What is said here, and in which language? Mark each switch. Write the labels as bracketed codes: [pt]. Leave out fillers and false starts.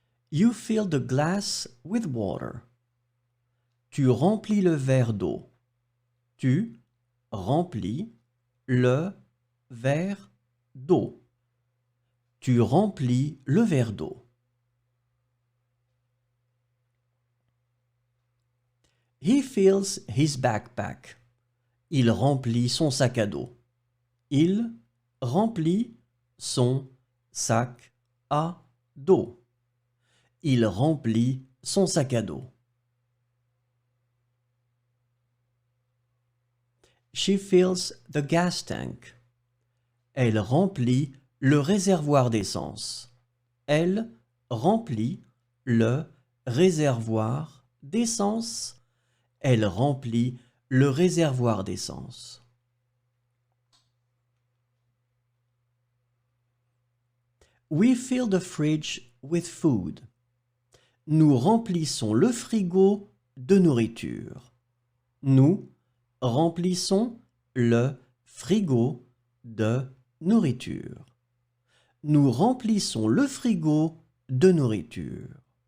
[en] You fill the glass with water. [fr] Tu remplis le verre d'eau. Tu remplis le verre d'eau. Tu remplis le verre d'eau. [en] He fills his backpack. [fr] Il remplit son sac à dos. Il remplit son sac à dos. Il remplit son sac à dos. [en] She fills the gas tank. [fr] Elle remplit le réservoir d'essence. Elle remplit le réservoir d'essence. Elle remplit le réservoir d'essence. [en] We fill the fridge with food. [fr] Nous remplissons le frigo de nourriture. Nous remplissons le frigo de nourriture. Nous remplissons le frigo de nourriture.